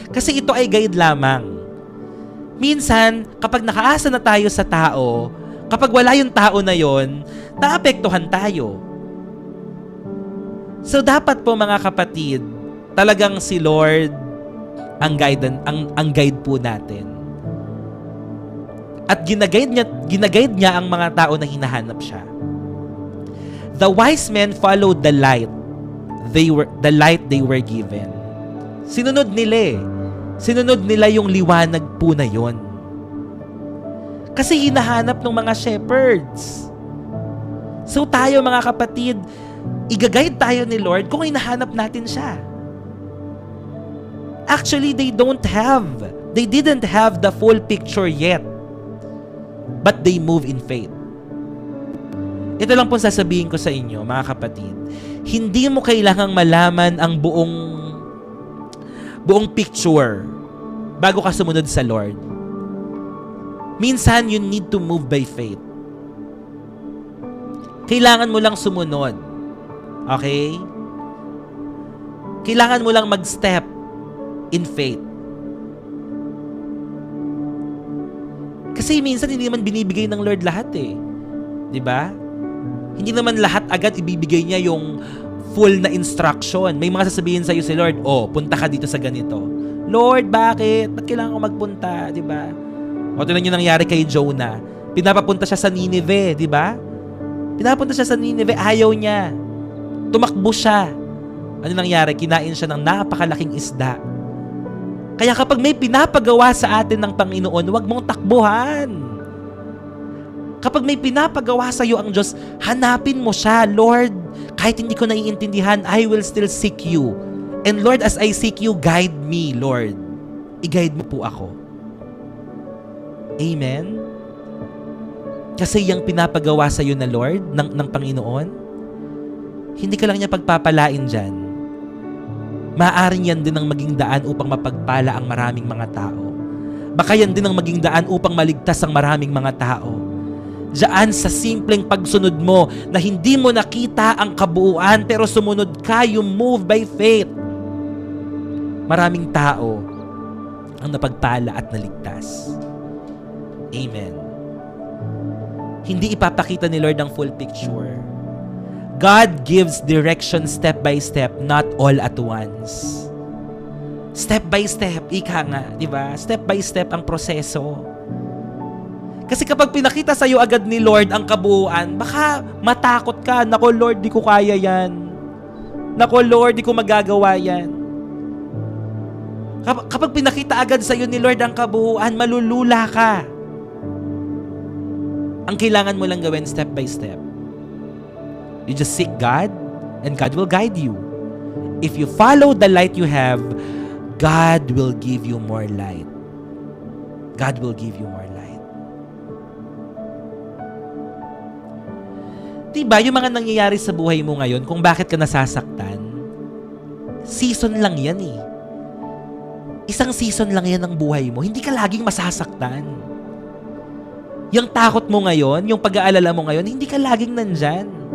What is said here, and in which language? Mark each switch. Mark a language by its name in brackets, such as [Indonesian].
[Filipino] Kasi ito ay guide lamang. Minsan, kapag nakaasa na tayo sa tao, kapag wala yung tao na yon, naapektuhan tayo. So dapat po mga kapatid, talagang si Lord ang guide po natin. At ginaguide niya ang mga tao na hinahanap siya. [English] The wise men followed the light. The light they were given. [Filipino] Sinunod nila eh. Sinunod nila yung liwanag po na yon. Kasi hinahanap ng mga shepherds. So tayo mga kapatid, i-guide tayo ni Lord kung hinahanap natin siya. [English] Actually, they didn't have the full picture yet. But they move in faith. [Filipino] Ito lang po sasabihin ko sa inyo, mga kapatid. Hindi mo kailangang malaman ang buong picture bago ka sumunod sa Lord. [English] Minsan, you need to move by faith. [Filipino] Kailangan mo lang sumunod. Okay? Kailangan mo lang mag-step in faith. Kasi minsan hindi naman binibigay ng Lord lahat eh. 'Di ba? Hindi naman lahat agad ibibigay niya yung full na instruction. May mga sasabihin sa iyo si Lord, punta ka dito sa ganito. Lord, bakit? Ba't kailangan ko magpunta? 'Di ba? O tingnan niyo nangyari kay Jonah. Pinapapunta siya sa Nineveh, 'di ba? Pinapunta siya sa Nineveh, ayaw niya. Tumakbo siya. Ano nangyari? Kinain siya ng napakalaking isda. Kaya kapag may pinapagawa sa atin ng Panginoon, huwag mong takbuhan. Kapag may pinapagawa sa iyo ang Diyos, hanapin mo siya. [English] Lord, [Filipino] kahit hindi ko naiintindihan, [English] I will still seek you. And Lord, as I seek you, guide me, Lord. [Filipino] I-guide mo po ako. Amen? Kasi yung pinapagawa sa iyo na Lord, ng Panginoon, hindi ka lang niya pagpapalain dyan. Maaaring yan din ang maging daan upang mapagpala ang maraming mga tao. Baka yan din ang maging daan upang maligtas ang maraming mga tao. Diyan sa simpleng pagsunod mo na hindi mo nakita ang kabuuan pero sumunod ka, [English] you move by faith. [Filipino] Maraming tao ang napagpala at naligtas. Amen. Hindi ipapakita ni Lord ang full picture. [English] God gives direction step by step, not all at once. Step by step, [Filipino] ika nga, di ba? Step by step ang proseso. Kasi kapag pinakita sa iyo agad ni Lord ang kabuuan, baka matakot ka, nako Lord, di ko kaya yan. Nako Lord, di ko magagawa yan. Kapag pinakita agad sa iyo ni Lord ang kabuuan, malulula ka. Ang kailangan mo lang gawin [English] step by step. You just seek God, and God will guide you. If you follow the light you have, God will give you more light. God will give you more light. [Filipino] Diba, yung mga nangyayari sa buhay mo ngayon, kung bakit ka nasasaktan, season lang yan eh. Isang season lang yan ng buhay mo. Hindi ka laging masasaktan. Yung takot mo ngayon, yung pag-aalala mo ngayon, hindi ka laging nandyan.